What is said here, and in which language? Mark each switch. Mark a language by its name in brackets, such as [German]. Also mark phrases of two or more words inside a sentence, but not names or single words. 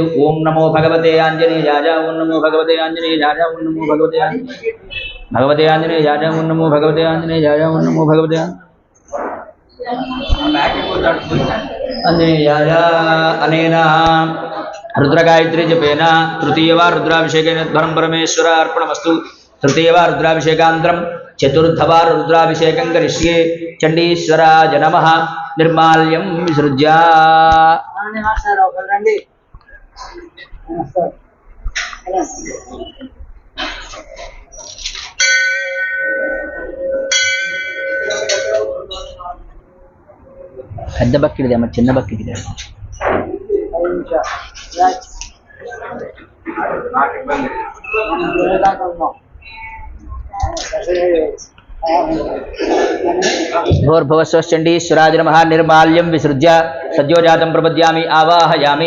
[Sanskrit] ओं नमो भगवते आञ्जनेयाय ओं नमो भगवते आञ्जनेयाय ओं नमो भगवते आञ्जनेयाय ओं नमो भगवते आञ्जनेयाय ओं नमो भगवते आञ्जनेयाय। अनेन रुद्रगायत्री जपेन तृतीयवा रुद्राभिषेकेन ध्वरं परमेश्वर अर्पणमस्तु। तृतीयवा रुद्राभिषेकान्तरं चतुर्थवा रुद्राभिषेकं करिष्ये। चण्डीश्वराय नमः। निर्माल्यं विसृज्य [Telugu] పెద్ద బక్కిడిదే మరి చిన్న బక్కిడిదే [Sanskrit] भोर्भुवस्वश्चण्डीश्वराय नमः। निर्माल्यं विसृज्य सद्योजातं प्रपद्यामि आवाहयामि।